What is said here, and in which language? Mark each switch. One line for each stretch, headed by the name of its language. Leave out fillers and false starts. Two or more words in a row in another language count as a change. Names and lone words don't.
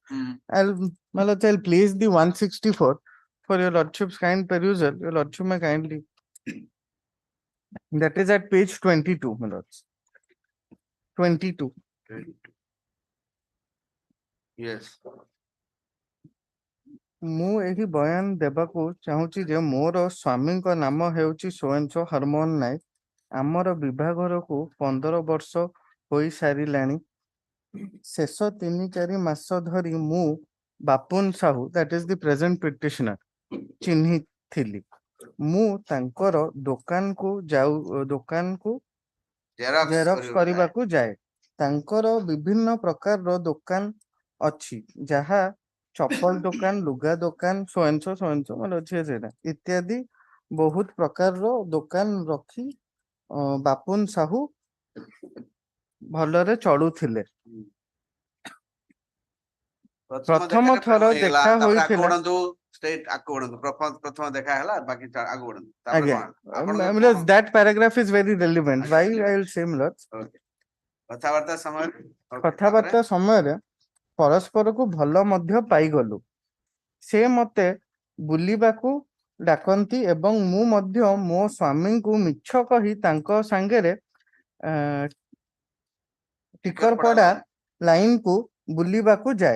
English: My lords, I'll place the 164 for your lordship's kind perusal. Your lordship may kindly. That is at page 22, my lords. 22. Yes.
Odia: ମୁଁ ଏହି ବୟାନ ଦେବାକୁ ଚାହୁଁଛି ଯେ ମୋର ସ୍ୱାମୀଙ୍କ ନାମ ହେଉଛି ସୋଏନ୍ସୋ ହରମୋହନ ନାୟକ। ଆମର ବିବାହଘରକୁ 15 ବର୍ଷ ହୋଇ ସାରିଲାଣି। ଶେଷ 3-4 ମାସ ଧରି ମୁଁ ବାପୁନ ସାହୁ,
English: that is the present petitioner,
Odia: ଚିହ୍ନିଥିଲି। ମୁଁ ତାଙ୍କର ଦୋକାନକୁ ଜେରକ୍ସ କରିବାକୁ ଯାଏ। ତାଙ୍କର ବିଭିନ୍ନ ପ୍ରକାରର ଦୋକାନ ଅଛି, ଯାହା ଚପଲ ଦୋକାନ, ଲୁଗା ଦୋକାନ, ସୋଏନ୍ସୋ ମାନେ ଅଛି ସେଇଟା ଇତ୍ୟାଦି ବହୁତ ପ୍ରକାରର ଦୋକାନ ରଖି ବାପୁନ ସାହୁ ଭଲରେ ଚଳୁଥିଲେ। ପ୍ରଥମ ଥର ଦେଖା ହୋଇଥିଲା। ପ୍ରଥମ ଦେଖା ହେଲା ବାକି ଆଗକୁ ବଢନ୍ତୁ। ଆଜ୍ଞା,
English: that paragraph is very relevant. Why I will say, my lords.
Odia: କଥାବାର୍ତ୍ତା ସମୟରେ ପରସ୍ପରକୁ ଭଲ ମଧ୍ୟ ପାଇଗଲୁ। ସେ ମତେ ବୁଲିବାକୁ ଡାକନ୍ତି ଏବଂ ମୁଁ ମଧ୍ୟ ମୋ ସ୍ୱାମୀଙ୍କୁ ମିଛ କହି ତାଙ୍କ ସାଙ୍ଗରେ ଟିକରପଡା ଲାଇନକୁ ବୁଲିବାକୁ ଯାଏ।